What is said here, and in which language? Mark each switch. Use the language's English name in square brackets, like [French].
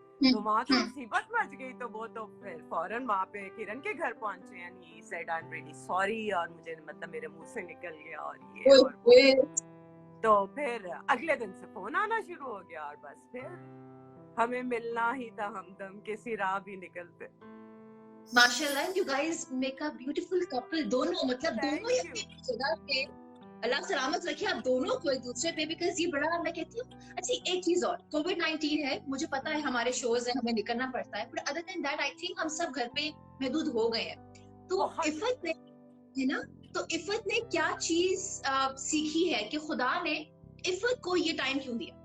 [Hindi] तो वहाँ तो मुसीबत मच गई, तो वो तो फिर फौरन वहाँ पे किरण के घर पहुंचे, [English] and he said I am really sorry, [Hindi] और मुझे मतलब मेरे मुंह से निकल गया और ये और वो। तो फिर अगले दिन से फोन आना शुरू हो गया, और बस फिर हमें मिलना ही था हमदम, किसी राह भी निकलते। [English] माशाल्लाह, you guys make a beautiful couple। [Hindi] दोनों मतलब दोनों ही अपनी जगह पे अल्लाह सलामत रखे आप दोनों को एक दूसरे पे, बिकॉज ये बड़ा, मैं कहती हूँ। अच्छा एक चीज और, कोविड-19 है, मुझे पता है हमारे शोज है, हमें निकलना पड़ता है, [English] but other than that I think [Hindi] हम सब घर पे महदूद हो गए हैं। तो इफ़त ने, है ना, तो इफ़त ने क्या चीज सीखी है कि खुदा ने इफ़त को ये टाइम क्यों दिया?